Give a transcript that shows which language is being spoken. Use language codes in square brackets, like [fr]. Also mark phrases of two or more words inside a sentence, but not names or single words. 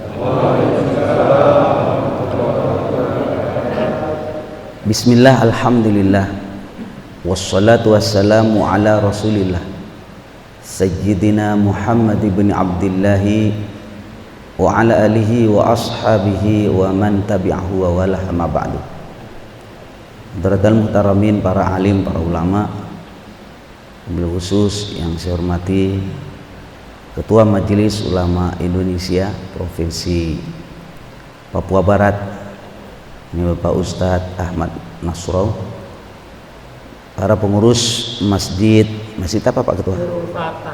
[ar] بسم الله الحمد لله والصلاة والسلام على رسول الله سيدنا محمد بن عبد الله وعلى آله وأصحابه ومن تبعه ووالاه أما بعد. حضرة المحترمين, [id] para alim, para ulama, [ar] وبالخصوص [id] yang saya hormati Ketua Majelis Ulama Indonesia Provinsi Papua Barat, ini Bapak Ustadz Ahmad Nasrau, para pengurus masjid apa Pak Ketua? Nurul Fatah.